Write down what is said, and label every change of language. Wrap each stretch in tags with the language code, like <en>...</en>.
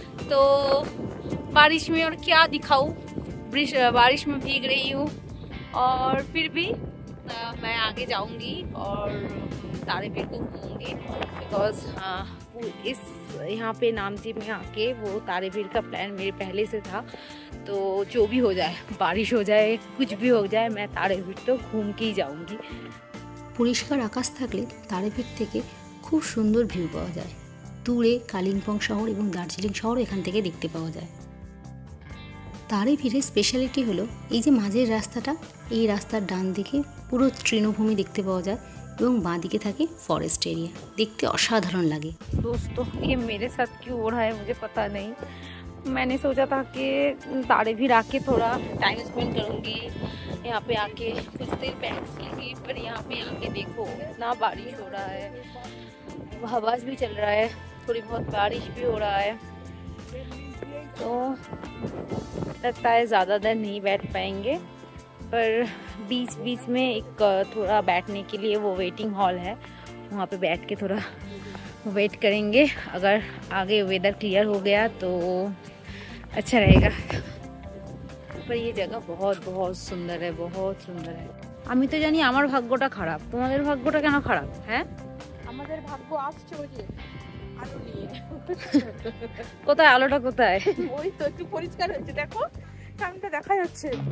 <hi>तो बारिश में और क्या दिखाऊं, बारिश में भीग रही हूँ और फिर भी मैं आगे जाऊंगी और तारे भीर को घूमूंगी, बिकॉज इस यहाँ पे नामची में आके वो तारे भीर का प्लान मेरे पहले से था। तो जो भी हो जाए, बारिश हो जाए, कुछ भी हो जाए, मैं तारे भीर तो घूम के ही जाऊंगी।</hi> <bn>পরিষ্কার আকাশ থাকলে তারে ভিড় থেকে খুব সুন্দর ভিউ পাওয়া যায়। দূরে কালিম্পং শহর এবং দার্জিলিং শহর এখান থেকে দেখতে পাওয়া যায়। তারে ভিড়ের স্পেশালিটি হলো এই যে মাঝের রাস্তাটা, এই রাস্তার ডান দিকে পুরো তৃণভূমি দেখতে পাওয়া যায় এবং বাঁ দিকে থাকে ফরেস্ট এরিয়া, দেখতে অসাধারণ লাগে।</bn> <hi>दोस्तों ये मेरे साथ क्यों हो रहा है मुझे पता नहीं। मैंने सोचा था कि तारे भीर आके थोड़ा टाइम स्पेंड करूँगी, यहाँ पे आके कुछ देर बैठूँगी, पर यहाँ पे आके देखो इतना बारिश हो रहा है, हवा भी चल रहा है, थोड़ी बहुत बारिश भी हो रहा है, तो लगता है ज़्यादा देर नहीं बैठ पाएंगे। पर बीच बीच में एक थोड़ा बैठने के लिए वो वेटिंग हॉल है, वहाँ पे बैठ के थोड़ा वेट करेंगे, अगर आगे वेदर क्लियर हो गया तो अच्छा रहेगा। पर ये जगह बहुत बहुत सुंदर है, बहुत सुंदर है।</hi> <bn>আমি তো জানি আমার ভাগ্যটা খারাপ, তোমাদের ভাগ্যটা কেন খারাপ? হ্যাঁ, আমাদের ভাগ্য আসছে ওই যে আলো নিয়ে। কোথায় আলোটা কোথায়? ওই তো একটু পরিষ্কার হয়েছে, দেখো সামনেটা দেখা যাচ্ছে।</bn>